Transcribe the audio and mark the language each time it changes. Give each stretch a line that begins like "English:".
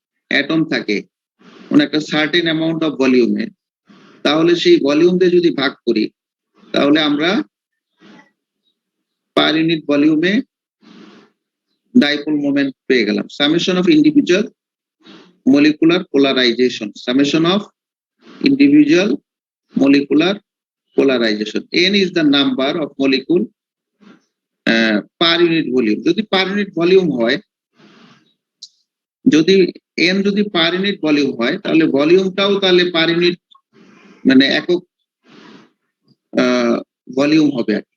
Bangla: Atom থাকে কোনো একটা সার্টেন অ্যামাউন্ট অফ ভলিউমে, তাহলে সেই ভলিউম দিয়ে যদি ভাগ করি তাহলে আমরা পার ইউনিট ভলিউমে ডাইপোল মোমেন্ট পেয়ে গেলাম।
English: Summation of individual molecular polarization, summation of individual molecular polarization. N is the number of molecule per unit volume.
Bangla: যদি per unit volume হয়, যদি n যদি per unit volume হয় তাহলে ভলিউমটাও তাহলে per unit মানে একক ভলিউম হবে।